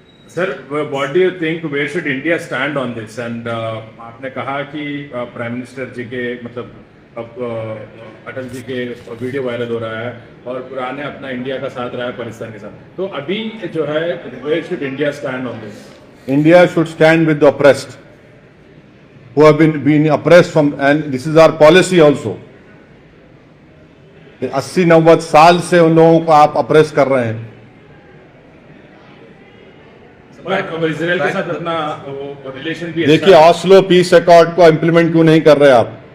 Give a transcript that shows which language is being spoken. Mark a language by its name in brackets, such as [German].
[Hindi] Sir, [English] What do you think where should India stand on this? [Hindi] And आपने कहा कि prime minister जी के मतलब अब अटल जी के वीडियो वायरल हो रहा है और पुराने अपना इंडिया का साथ रहा है पाकिस्तान के साथ, तो अभी जो है [English] Where should India stand on this? India should stand with the oppressed, who have been oppressed from, and this is our policy also. [Hindi] 80-90 साल से उन लोगों को आप अप्रेस कर रहे हैं। अब इसराइल के साथ अपना रिलेशन भी देखिए, ऑस्लो पीस अकॉर्ड को इंप्लीमेंट क्यों नहीं कर रहे आप?